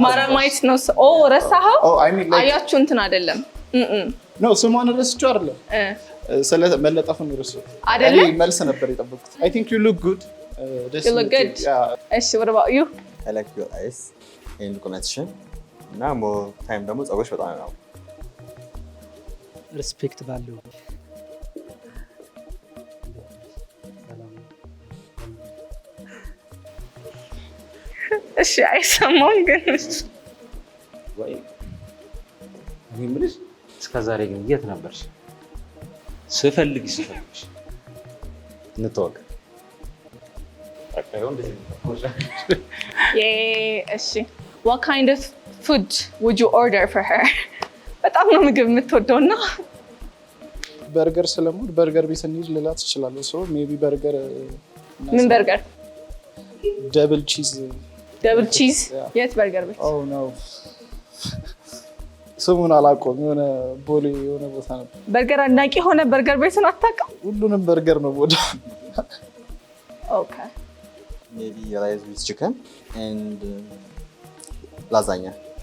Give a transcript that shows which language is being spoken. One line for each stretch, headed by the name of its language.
Amharic: ማራማይት ነው ረሳኸው አያችሁ እንትን አይደለም ነው ስሟን ረስቼው አይደለም ስለመለጠፉን ረሳሁት አይደለም መልስ ነበር የጠበቁት
English: I think you look good You look good. እሺ what about you? I like your eyes and connection.
Amharic: እና
English: more time
Amharic: ደግሞ ጸጉርሽ በጣም ነው ሪስፔክት ባለው እሺ አይሰማም ግን ወይ እኔ የምልሽ እስከ ዛሬ ግን የት ነበርሽ? ስፈልግሽ እንተዋወቅ። በቃ ይሁን እንደዚህ
English: እሺ what kind of food would you order for her?
Amharic: በጣም ነው ምግብ የምትወደውና በርገር ስለምወድ በርገር ቤት እንሂድ ልላት እችላለሁ። ሶ ሜቢ በርገር ምን በርገር? ደብል ቺዝ የት በርገር ቤት? ኦ ኖ ስሙን አላውቀውም። የሆነ ቦሌ የሆነ ቦታ ነበር። በርገር አድናቂ ሆነ በርገር ቤቱን አታውቅም? ሁሉንም በርገር ነው ወደ ኦኬ
English: maybe rice with chicken and lasagna.